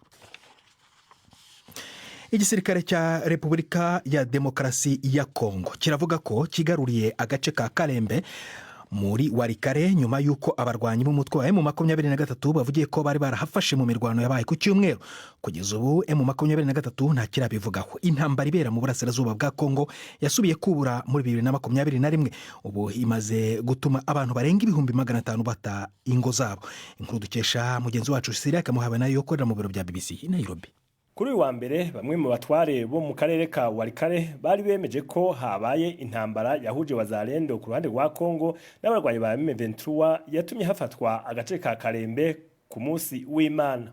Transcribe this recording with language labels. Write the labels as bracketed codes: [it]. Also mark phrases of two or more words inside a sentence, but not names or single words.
[rw] Igisirikare cya Repubulika ya Demokarasi ya Kongo kiravuga ko kigaruriye agace ka Kalembe muri Warikare nyuma y'uko abarwanyi b'umutwe wa M23 bavugiye ko bari barahafashe mu mirwano yabaye ku cyumweru. Kugeza ubu M23 nta kirabivugaho. Intambara ibera mu burasirazuba bwa Kongo yasubiye kubura muri 2021, ubu imaze gutuma abantu barenga 500,000 bata ingo zabo. Inkuru dukesha mugenzi wacu Siriya Kamuhabe nayo yokorera mu biro bya BBC i Nairobi. Kuri uyu wa mbere bamwe mu batware bo mu karere ka Warikare bari bemeje ko habaye intambara yahuje Wazalendo ku ruhande rwa Kongo n'abarwanyi ba M23 yatumye hafatwa agace ka Kalembe ku munsi w'Imana.